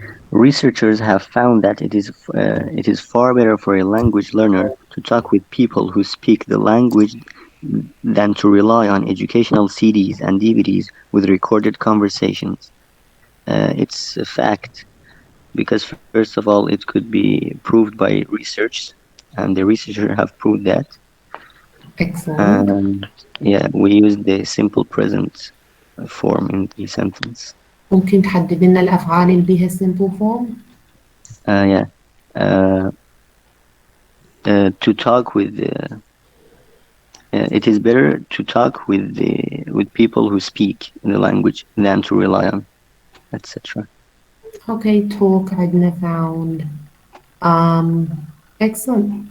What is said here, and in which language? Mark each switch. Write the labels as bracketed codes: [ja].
[en] Researchers have found that it is far better for a language learner to talk with people who speak the language than to rely on educational CDs and DVDs with recorded conversations. It's a fact because, first of all, it could be proved by research, and the researchers have proved that. Excellent. Yeah, we use the simple present form in the sentence. [ar] ممكن تحدد لنا الأفعال اللي بيها [en] simple form؟ Yeah. To talk with it is better to talk with people who speak the language than to rely on, etc. Okay, talk [ar] عندنا [en] found. Excellent.